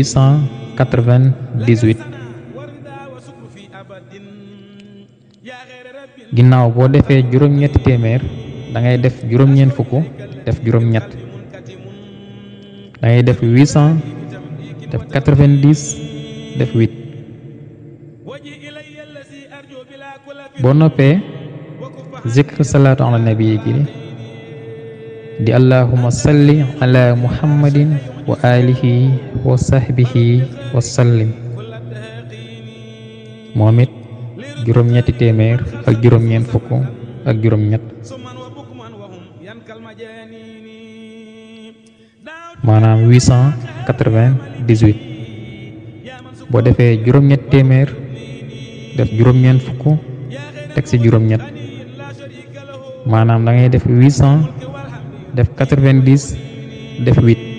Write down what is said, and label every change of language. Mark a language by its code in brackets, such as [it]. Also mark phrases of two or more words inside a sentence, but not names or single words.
[wo] 898 ginnaaw boo defee juróom-ñetti téeméer da ngay def juróom-ñeent fukk def juróom-ñett da ngay def 800 def 90 def 8 boo noppee zikr [ar] الصلاة على النبي [wo] gi di [ar] اللهم صل على محمد وعلى آله وصحبه وسلم [wo] moom it juróom-ñetti téeméer ak juróom-ñeent fukk ak juróom-ñett maanaam 898 boo defee juróom-ñetti téeméer def juróom-ñeent fukk teg ci juróom-ñett maanaam da ngay def 800 def 90 def 8